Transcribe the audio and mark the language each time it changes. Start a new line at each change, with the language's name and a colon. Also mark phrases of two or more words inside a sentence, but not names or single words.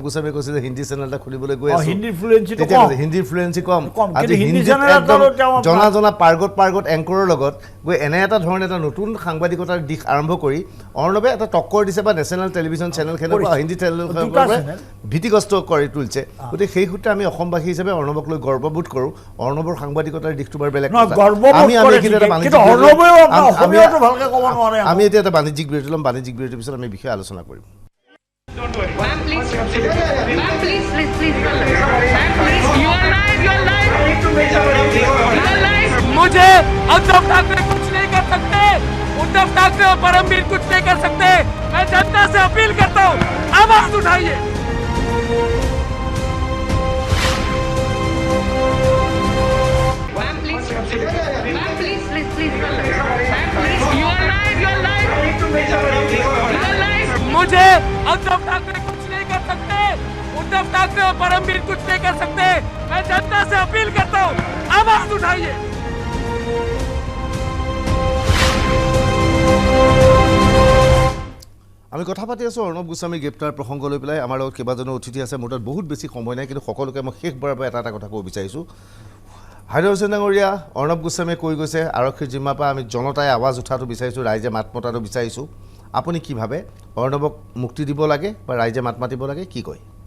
Assamese: গোস্বামীয়ে কৈছে যে হিন্দী চেনেল এটা খুলিবলৈ গৈ আছোঁ হিন্দীৰ ফ্লুৱেঞ্চি কম আজি হিন্দীত একদম জনা পাৰ্গত এংকৰৰ লগত গৈ এনে এটা ধৰণে এটা নতুন সাংবাদিকতাৰ দিশ আৰম্ভ কৰি অৰ্ণৱে এটা টক্কৰ দিছে বা
English: national television
Assamese: চেনেলখনৰ পৰা হিন্দী চেনেলখনৰ পৰা ভীতিগ্ৰস্ত কৰি তুলিছে গতিকে সেই সূত্ৰে আমি অসমবাসী হিচাপে অৰ্ণৱক লৈ গৰ্ববোধ কৰোঁ অৰ্ণৱৰ সাংবাদিকতাৰ দিকটো বাৰু বেলেগ আমি এতিয়া এটা বাণিজ্যিক বিৰতি ল'ম বাণিজ্যিক বিৰতিৰ পিছত আমি বিষয়ে আলোচনা কৰিম
Hindi: मुझे उद्धव ठाकरे कुछ नहीं कर सकते उद्धव ठाकरे और परमवीर कुछ नहीं कर सकते मैं जनता से अपील करता हूँ आवाज उठाइए मुझे उद्धव ठाकरे कुछ नहीं कर सकते उद्धव ठाकरे और परमवीर कुछ नहीं कर सकते मैं जनता से अपील करता हूँ आवाज उठाइए
Assamese: আমি কথা পাতি আছোঁ অৰ্ণৱ গোস্বামী গ্ৰেপ্তাৰ প্ৰসংগ লৈ পেলাই আমাৰ লগত কেইবাজনো অতিথি আছে মোৰ তাত বহুত বেছি সময় নাই কিন্তু সকলোকে মই শেষবাৰৰ পৰা এটা কথা ক'ব বিচাৰিছোঁ হাইদৰ হুছেইন ডাঙৰীয়া অৰ্ণৱ গোস্বামীয়ে কৈ গৈছে আৰক্ষীৰ জিম্মাৰ পৰা আমি জনতাই আৱাজ উঠাটো বিচাৰিছোঁ ৰাইজে মাত মতাটো বিচাৰিছোঁ আপুনি কি ভাবে অৰ্ণৱক মুক্তি দিব লাগে বা ৰাইজে মাত মাতিব লাগে কি কয়